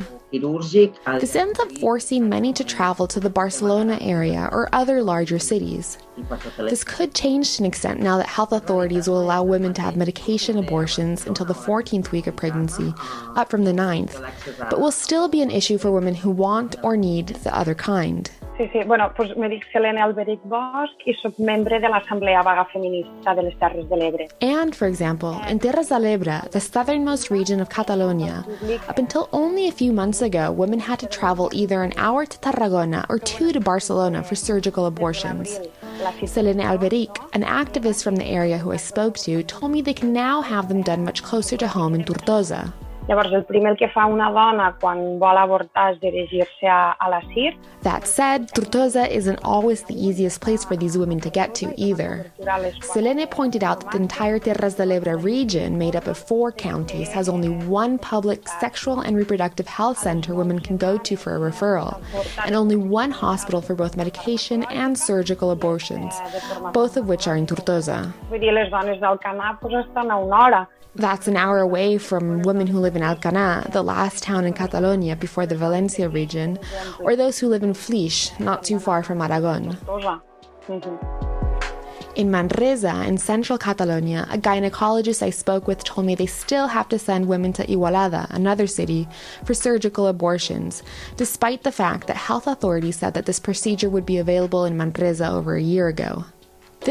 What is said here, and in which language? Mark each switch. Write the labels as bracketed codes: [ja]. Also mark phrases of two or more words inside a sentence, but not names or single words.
[en] This ends up forcing many to travel to the Barcelona area or other larger cities. This could change to an extent now that health authorities will allow women to have medication abortions until the 14th week of pregnancy, up from the 9th, but will still be an issue for women who want or need the other kind. [ca] Sí. [es] Bueno, pues [ca] me dic Selene Alberich Bosch y soc membre de l'Assemblea Vaga Feminista de les Terres de l'Ebre. [en] And, for example, in Terres de l'Ebre, the southernmost region of Catalonia, up until only a few months ago, women had to travel either an hour to Tarragona or 2 to Barcelona for surgical abortions. Selene Alberich, an activist from the area who I spoke to, told me they can now have them done much closer to home in Tortosa. [ca] Llavors, el primer que fa una dona quan vol avortar és dirigir-se a la CIR. [en] That said, Tortosa isn't always the easiest place for these women to get to either. Selene pointed out that the entire Terres de l'Ebre region, made up of 4 counties, has only one public sexual and reproductive health center women can go to for a referral, and only one hospital for both medication and surgical abortions, both of which are in Tortosa. [ca] Vull dir, les dones d'Alcanar estan a una hora. [en] That's an hour away from women who live in Alcanar, the last town in Catalonia before the Valencia region, or those who live in Flix, not too far from Aragon. In Manresa, in central Catalonia, a gynecologist I spoke with told me they still have to send women to Igualada, another city, for surgical abortions, despite the fact that health authorities said that this procedure would be available in Manresa over a year ago.